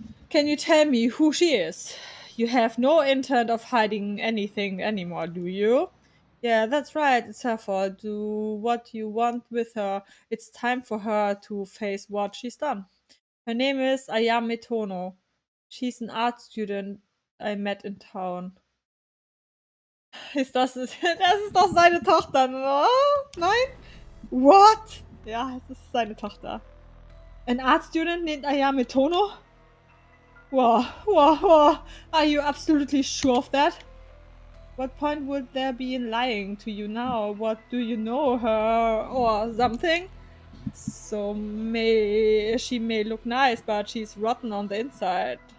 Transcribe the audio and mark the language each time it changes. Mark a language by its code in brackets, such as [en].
[en] Can you tell me who she is? You have no intent of hiding anything anymore, do you? Yeah, that's right. It's her fault. Do what you want with her. It's time for her to face what she's done. Her name is Ayame Tono. She's an art student I met in town. [de] Das ist doch seine Tochter, ne? Nein? What? Ja, es ist seine Tochter. [en] An art student named Ayame Tono? Whoa. Are you absolutely sure of that? What point would there be in lying to you now? What, do you know her or something? She may look nice, but she's rotten on the inside.